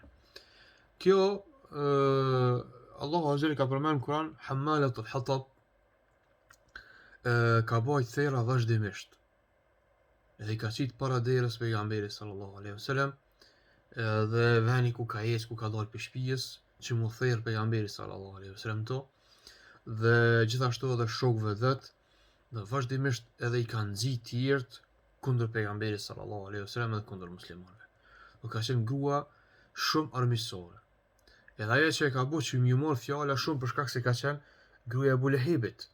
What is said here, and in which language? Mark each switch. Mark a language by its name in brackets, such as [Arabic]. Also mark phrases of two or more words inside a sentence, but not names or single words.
[Albanian] Kjo Allahu [Arabic] عز وجل [Albanian] ka përmend në Kur'an [Arabic] حمالة الحطب, [Albanian] ka bajt thera vazhdimisht. Edhe i ka qit para derës pejgamberit [Arabic] صلى الله عليه وسلم, [Albanian] dhe veni ku ka ecë, ku ka dalë për shtëpisë, që mu therr pejgamberit [Arabic] صلى الله عليه وسلم [Albanian] to, dhe gjithashtu edhe shokëve vet, dhe vazhdimisht edhe i kanë nxit tjerët kundër pejgamberit [Arabic] صلى الله عليه وسلم [Albanian] edhe kundër muslimanëve. Do ka qenë grua shumë armiqësore. Edhe ajo që e ka bërë që më mor fjala shumë për shkak se ka qenë gruaja e Ebu Lehebit.